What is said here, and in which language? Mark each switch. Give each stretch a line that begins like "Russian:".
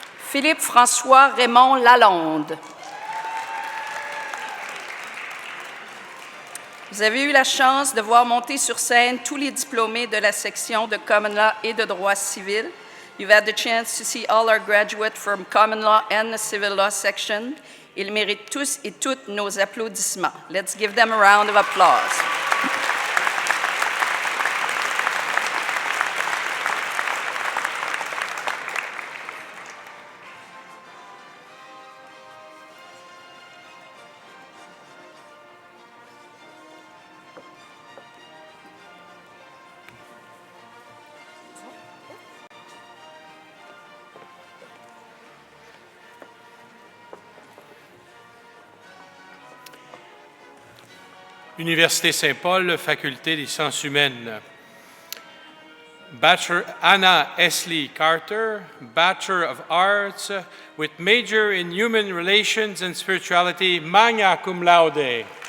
French: Philippe François Raymond Lalonde. Vous avez eu la chance de voir monter sur scène tous les diplômés de la section de Common Law et de droit civil.
English: You've had the chance to see all our graduates from Common Law and the Civil Law section.
French: Ils méritent tous et toutes nos applaudissements.
English: Let's give them a round of applause.
French: Université Saint-Paul, Faculté des sciences humaines.
English: Bachelor Anna Esley Carter, Bachelor of Arts with major in Human Relations and Spirituality, magna cum laude.